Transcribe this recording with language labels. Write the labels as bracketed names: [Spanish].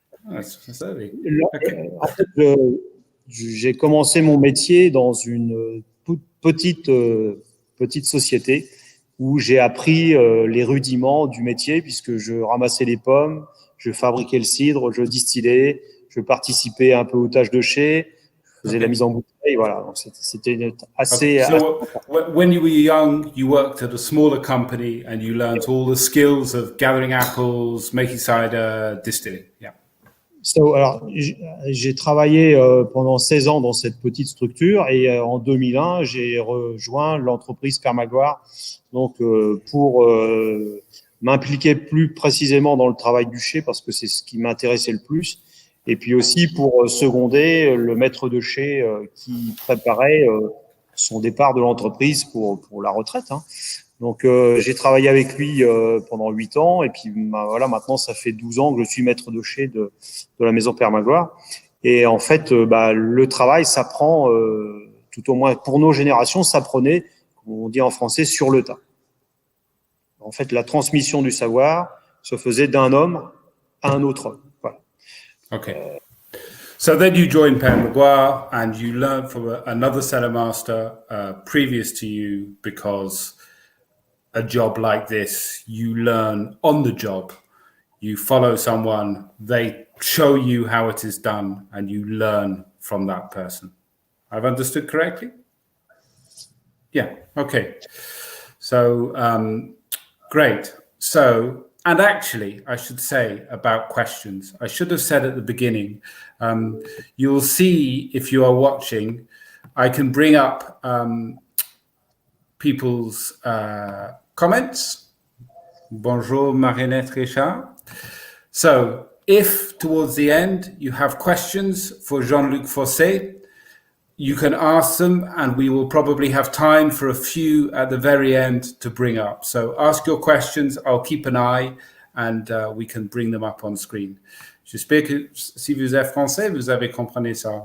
[French] En fait, j'ai commencé mon métier dans une petite société où j'ai appris les rudiments du métier, puisque je ramassais les pommes, je fabriquais le cidre, je distillais, je participais un peu aux tâches de chai, je faisais la mise en bouteille, voilà. Donc c'était assez. [English] So, when you were young, you worked at a smaller company and you learned all the skills of gathering apples, making cider, distilling. Yeah. [French] Alors, j'ai travaillé pendant 16 ans dans cette petite structure et en 2001, j'ai rejoint l'entreprise Pere Magloire, donc pour m'impliquer plus précisément dans le travail du chai parce que c'est ce qui m'intéressait le plus, et puis aussi pour seconder le maître de chai qui préparait son départ de l'entreprise pour la retraite. Hein. Donc, j'ai travaillé avec lui pendant 8 ans. Et puis, voilà, maintenant, ça fait 12 ans que je suis maître de chai de la maison Pere Magloire. Et en fait, le travail s'apprend, tout au moins pour nos générations, s'apprenait, comme on dit en français, sur le tas. En fait, la transmission du savoir se faisait d'un homme à un autre homme. Voilà. [English] Okay. So then you joined Pere Magloire and you learned from another cellar master previous to you, because a job like this, you learn on the job. You follow someone, they show you how it is done, and you learn from that person. I've understood correctly? Yeah, okay. So, great. So, and actually, I should say about questions, I should have said at the beginning, you'll see if you are watching, I can bring up people's comments. Bonjour, Marinette Richard. So if towards the end you have questions for Jean-Luc Fossey, you can ask them, and we will probably have time for a few at the very end to bring up. So ask your questions, I'll keep an eye, and we can bring them up on screen. [French] J'espère que si vous êtes français, vous avez compris ça.